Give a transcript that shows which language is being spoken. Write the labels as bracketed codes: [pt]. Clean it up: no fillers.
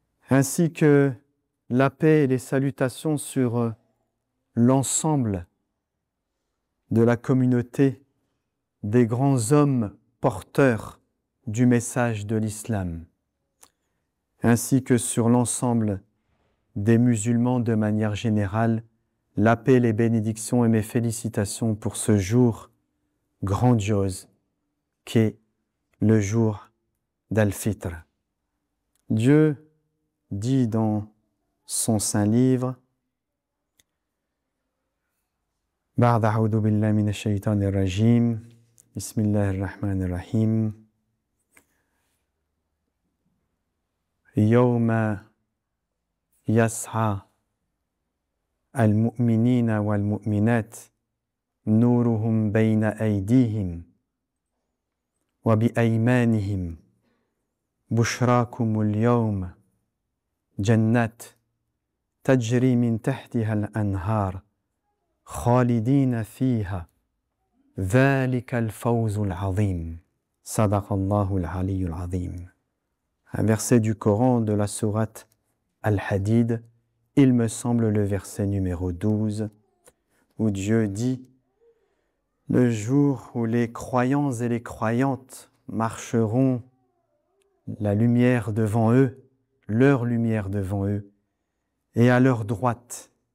[fr] Ainsi que la paix et les salutations sur l'ensemble de la communauté des grands hommes porteurs du message de l'islam, ainsi que sur l'ensemble des musulmans de manière générale, la paix, les bénédictions et mes félicitations pour ce jour grandiose qu'est le jour d'Al-Fitr. Dieu dit dans son saint livre: [ar] بعد أعوذ بالله من الشيطان الرجيم بسم الله الرحمن الرحيم يوم يسعى المؤمنين والمؤمنات نورهم بين أيديهم وبأيمانهم بشراكم اليوم جنات تجري من تحتها الأنهار خالدين فيها ذلك الفوز العظيم صدق الله العلي العظيم. [fr] Un verset du Coran de la sourate Al-Hadid, il me semble le verset numéro 12, où Dieu dit « Le jour où les croyants et les croyantes marcheront la lumière devant eux, leur lumière devant eux, et à leur droite.